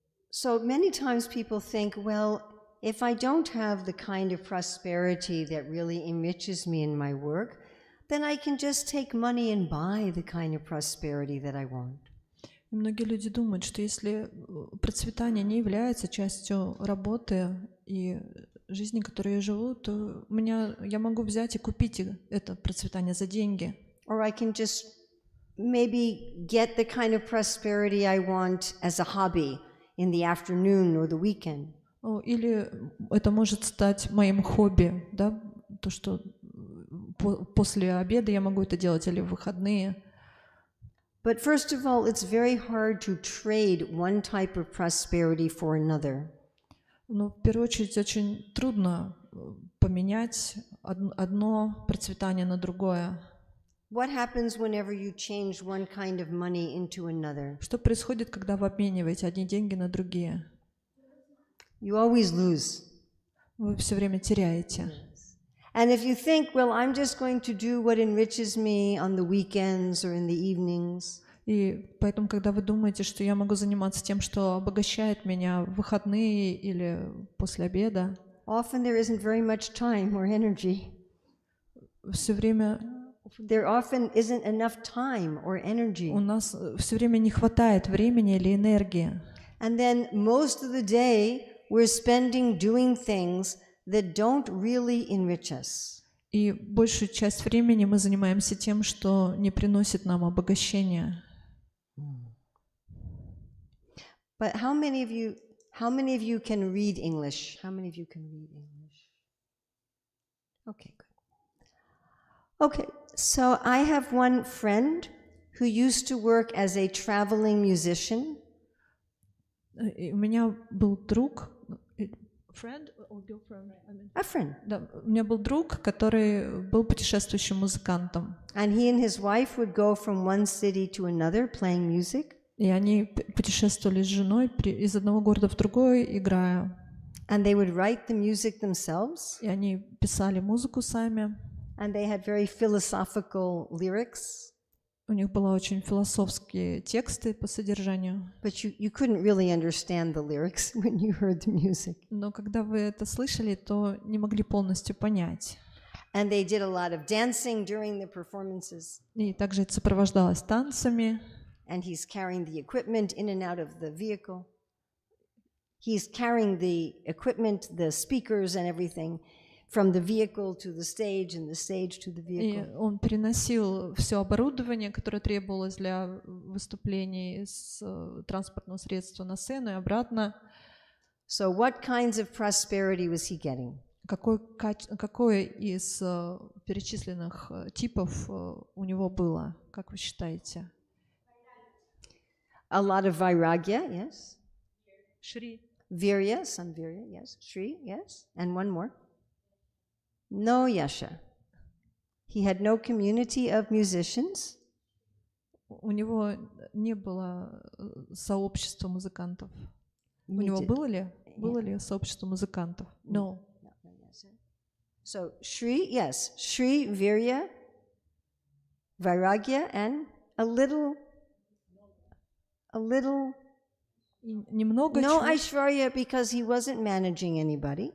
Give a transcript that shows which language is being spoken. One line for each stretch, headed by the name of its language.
English: So many times people think, well, if I don't have the kind of prosperity that really enriches me in my work, then I can just take money and buy the kind of prosperity that I want.
Russian: И многие люди думают, что если процветание не является частью работы и жизни, которой я живу, то я могу взять и купить это процветание за деньги.
English: Or I can just maybe get the kind of prosperity I want as a hobby in the afternoon or the weekend.
Russian: Или это может стать моим хобби, да, то, что после обеда я могу это делать, или в выходные.
English: But first of all, it's very hard to trade one type of prosperity for another.
Russian: Но в первую очередь очень трудно поменять одно процветание на другое.
English: What happens whenever you change one kind of money into another?
Russian: Что происходит, когда вы обмениваете одни деньги на другие?
English: You always lose.
Russian: Вы все время теряете.
English: And if you think, well, I'm just going to do what enriches me on the weekends or in the evenings.
Russian: И поэтому, когда вы думаете, что я могу заниматься тем, что обогащает меня в выходные или после обеда,
English: often there isn't very much time or energy.
Russian: Все время
English: There often isn't enough time or energy.
Russian: У нас все время не хватает времени или энергии.
English: And then most of the day we're spending doing things that don't really enrich us.
Russian: И большую часть времени мы занимаемся тем, что не приносит нам обогащения.
English: But how many of you can read English? How many of you can read English? Okay, good. Okay, so I have one friend who used to work as a traveling musician.
Russian: И у меня был друг,
English: friend or girlfriend? A friend.
Russian: Да, у меня был друг, который был путешествующим музыкантом.
English: And he and his wife would go from one city to another playing music.
Russian: И они путешествовали с женой из одного города в другой, играя.
English: And they would write the music themselves.
Russian: И они писали музыку сами.
English: And they had very philosophical lyrics.
Russian: У них были очень философские тексты по содержанию.
English: But you couldn't really understand the lyrics when you heard the music.
Russian: Но когда вы это слышали, то не могли полностью понять.
English: And they did a lot of dancing during the performances.
Russian: И также это сопровождалось танцами.
English: And he's carrying the equipment in and out of the vehicle. He's carrying the equipment, the speakers and everything, from the vehicle to the stage and the stage to the vehicle.
Russian: И он переносил все оборудование, которое требовалось для выступлений с транспортного средства на сцену и обратно.
English: So what kinds of prosperity was he getting?
Russian: Какое из перечисленных типов у него было, как вы считаете?
English: A lot of vairagya, yes.
Russian: Шри.
English: Virya, some virya, yes. Shri, yes. And one more. No yasha. He had no community of musicians.
Russian: У него не было сообщества музыкантов. У него было ли сообщество музыкантов?
English: No. So Shri, yes. Shri, Virya, Vairagya, and a little
Russian: немного
English: no Aishwarya because he wasn't managing anybody.